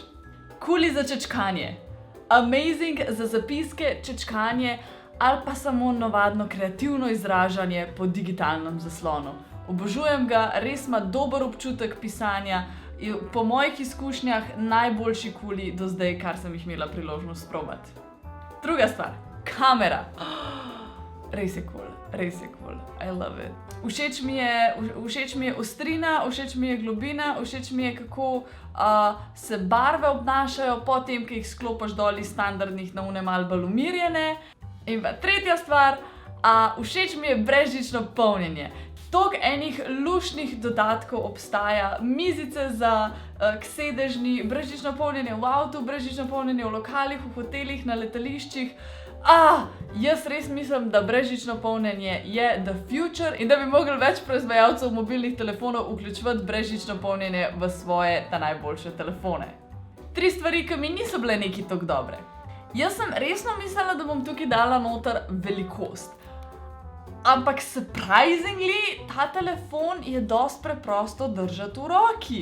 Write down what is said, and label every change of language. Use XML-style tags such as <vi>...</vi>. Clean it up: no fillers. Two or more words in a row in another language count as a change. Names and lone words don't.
<sl>Kuli za čečkanje, amazing za zapiske, čečkanje ali pa samo navadno kreativno izražanje po digitalnem zaslonu. Obožujem ga, res ima dober občutek pisanja, po mojih izkušnjah najboljši kuli do zdaj, kar sem jih imela priložnost probati. Druga stvar, kamera. Res je cool,</sl> <en>I love it.</en> <sl>Všeč mi je ostrina, všeč mi je globina, všeč mi je, kako se barve obnašajo po tem, ki jih sklopiš dol iz standardnih na one malo bolj umirjene. In pa tretja stvar, všeč mi je brezžično polnjenje. Toliko enih luštnih dodatkov obstaja, mizice za k-sedežni, brezžično polnjenje v avtu, brezžično polnjenje v lokalih, v hotelih, na letališčih. Jaz res mislim, da brezžično polnjenje je</sl> <en>the future</en> <sl>in da bi mogli več proizvajalcev mobilnih telefonov vključevati brezžično polnjenje v svoje ta najboljše telefone. 3 stvari, ki mi niso bile neki toliko dobre. Jaz sem resno mislila, da bom tukaj dala noter velikost. Ampak surprisingly, ta telefon je dosti preprosto držati v roki.</sl>